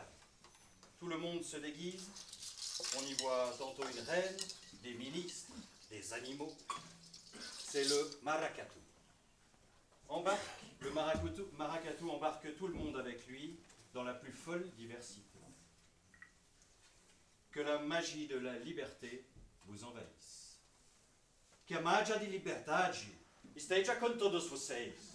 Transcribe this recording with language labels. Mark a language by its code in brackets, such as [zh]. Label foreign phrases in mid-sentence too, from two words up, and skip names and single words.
[fr] Tout le monde se déguise, on y voit tantôt une reine, des ministres, des animaux. C'est le maracatu. Le maracatu embarque tout le monde avec lui dans la plus folle diversité. Que la magie de la liberté vous envahisse. [pt] Que a magia de liberdade esteja com todos vocês.